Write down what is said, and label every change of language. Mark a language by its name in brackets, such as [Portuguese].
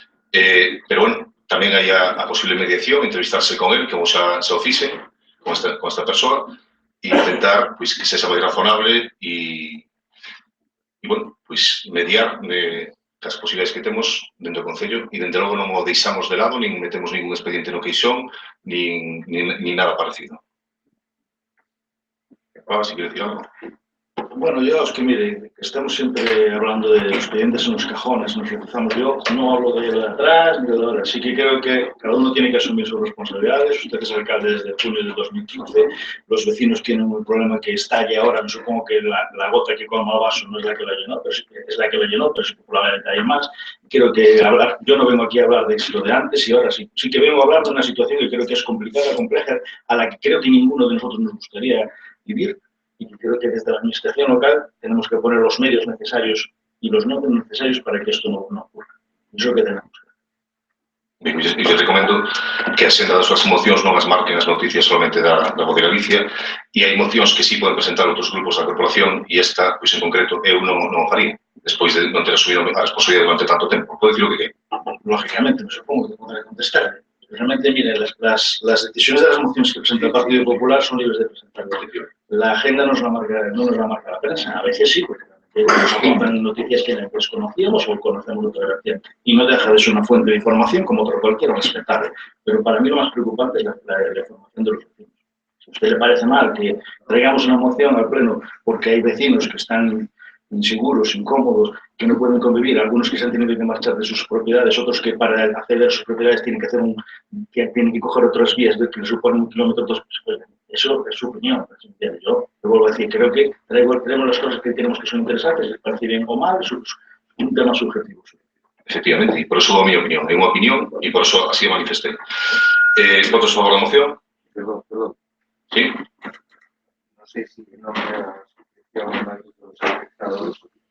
[Galician] Pero, bueno, tamén hai a posible mediación, entrevistarse con él, como xa o fixen, con esta persoa, e intentar pois, que sexa máis razonable e bueno, pois mediar as posibilidades que temos dentro do Concello e, dende logo, non o deixamos de lado, nin metemos ningún expediente no queixón, nin nada parecido. [Spanish] Si quiere decir algo. Bueno, yo es que mire, estamos siempre hablando de los expedientes en los cajones, nos repasamos. Yo no hablo de lo de atrás ni de lo de ahora. Sí que creo que cada uno tiene que asumir sus responsabilidades. Usted es alcalde desde junio de 2015. Los vecinos tienen un problema que estalle ahora. Me supongo que la gota que colma el vaso no es la que la llenó, pero es la que la llenó, pero probablemente hay más. Creo que yo no vengo aquí a hablar de lo de antes y ahora. Sí que vengo a hablar de una situación que creo que es complicada, compleja, a la que creo que ninguno de nosotros nos gustaría vivir. Y creo que desde la administración local tenemos que poner los medios necesarios y los medios necesarios para que esto no ocurra. Eso es lo que tenemos que hacer. [Galician] E yo recomendo que a senda das súas mocións non as marquen as noticias solamente da Voz de Galicia e hai mocións que sí poden presentar outros grupos da corporación e esta, pois en concreto, eu non o faría despois de non ter asumido a responsabilidade durante tanto tempo. Pode decir o que queira. [Spanish] Lógicamente, me supongo que podré contestar. Realmente, mire, las decisiones de las mociones que presenta el Partido Popular son libres de presentar. La agenda no nos la marca la prensa. A veces sí, porque nos apuntan noticias que desconocíamos o conocemos de otra relación. Y no deja de ser una fuente de información como otro cualquiera, respetable. Pero para mí lo más preocupante es la información de los vecinos. Si a usted le parece mal que traigamos una moción al Pleno porque hay vecinos que están inseguros, incómodos, que no pueden convivir, algunos que se han tenido que marchar de sus propiedades, otros que para acceder a sus propiedades tienen que coger otras vías que les suponen 1 kilómetro o 2. Pues, eso es su opinión. Yo te vuelvo a decir, creo que tenemos las cosas que tenemos que son interesantes, les parece bien o mal, es un tema subjetivo. Efectivamente, y por eso doy mi opinión. [Galician] É unha opinión [Spanish] y por eso así manifesté. [Galician] ¿Votos a favor da moción? [Spanish] Perdón. Sí. No sé si no me da suscripción a los afectados.